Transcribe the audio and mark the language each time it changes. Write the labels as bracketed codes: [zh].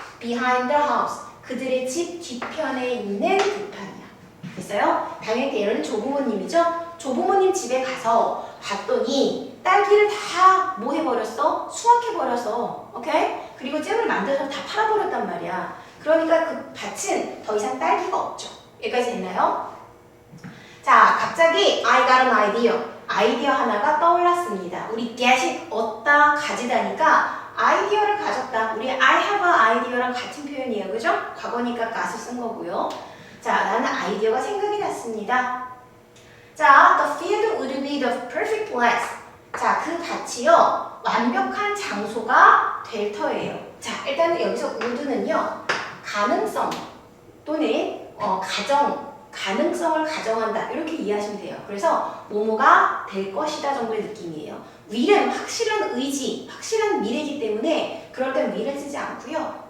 [en] behind the house [ko] 그들의 집 뒤편에 있는 들판이야. 됐어요? 당연히 얘는 조부모님이죠? 조부모님 집에 가서 봤더니 딸기를 다 뭐 해버렸어? 수확해버렸어. 오케이? 그리고 잼을 만들어서 다 팔아버렸단 말이야. 그러니까 그 밭은 더 이상 딸기가 없죠. 여기까지 됐나요? 자, 갑자기 [en] I got an idea. [ko] 아이디어 하나가 떠올랐습니다. 우리 get 얻다, 가지다니까 아이디어를 가졌다. 우리 [en] I have an idea [ko] 랑 같은 표현이에요. 그죠? 과거니까 got을 쓴 거고요. 자, 나는 아이디어가 생각이 났습니다. [en] 자, the field would be the perfect place. [ko] 자, 그 밭이요. 완벽한 장소가 될 터예요. 자, 일단은 여기서 would는요. 가능성 또는 가능성을 가정한다. 이렇게 이해하시면 돼요. 그래서 뭐뭐가 될 것이다 정도의 느낌이에요. will은 확실한 의지, 확실한 미래이기 때문에 그럴 땐 will을 쓰지 않고요.